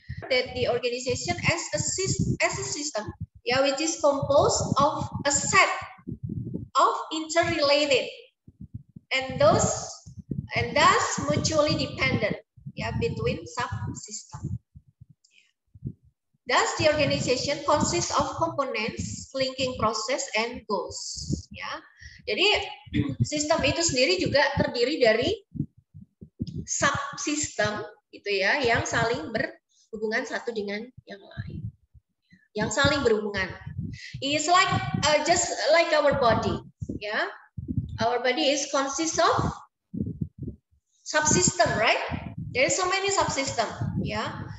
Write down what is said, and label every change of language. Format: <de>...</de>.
<en>That the organization as a system, yeah, which is composed of a set of interrelated and thus mutually dependent, yeah, between subsystems. Thus, the organization consists of components, linking process, and goals.</en> <id>Ya, jadi sistem itu sendiri juga terdiri dari subsistem, gitu ya, yang saling berhubungan satu dengan yang lain, yang saling berhubungan.</id> <en>It's like just like our body, ya. Our body is consists of subsystem, right? There is so many subsystem, ya.</en>